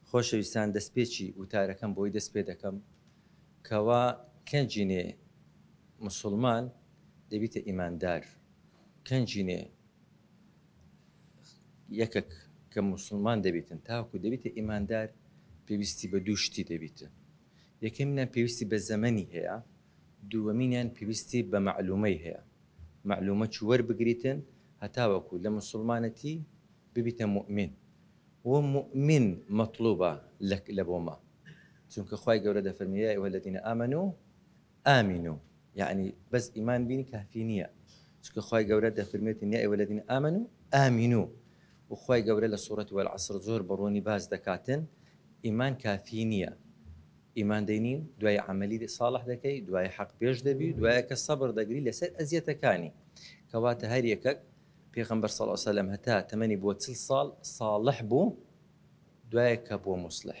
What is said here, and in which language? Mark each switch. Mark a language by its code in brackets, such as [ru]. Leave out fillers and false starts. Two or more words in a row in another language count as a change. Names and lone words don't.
[ckb] خۆشەویستان دەستپێکی وتارەکەم بۆی دەست پێ دەکەم کەوا کەنجینێ مسلمان دەبیتە ئیماندار کەنجینێ یەکێک کە مسلمان دەبێتن تاوەکو دەبیتە ئیماندار پێویستی بە دوو شتی دەبیتن یەکەمینیان پێویستی بە زەمەنی هەیە دووەمینیان پێویستی بە معلومەی هەیە معلومە چ وەربگریتن هەتاوەکو لە مسلمانەتی ببیتە مؤمن [ar] ومؤمن مطلوبة لك لبوما [ckb] چونکە خوای گەورە دەفەرمێ [ar] یا ئەیها الذین آمنوا آمنوا يعني بس إيمان [ckb] بینی کافی نییە چونکە خوای گەورە دەفەرمێتن [ar] یا ئەیها الذین آمنوا آمنوا [ckb] وخوای گەورە لە سوورەت والعصر زۆر بەڕوونی باس دەکاتن ئیمان کافی نییە ئیمان دەینیم دوای عەمەلی ساڵح دەکەی دوای حەق پێش دەبی دوایە کە سەبر دەگری لەسەر ئەزیەتەکانی کەواتە هەر یەکەک پێغەمبەر [ar] صلی الله علیه وسلم [ckb] هەتا تەمەنی بۆ 40 ساڵ صالح بوو دوایە کە بۆ مصلح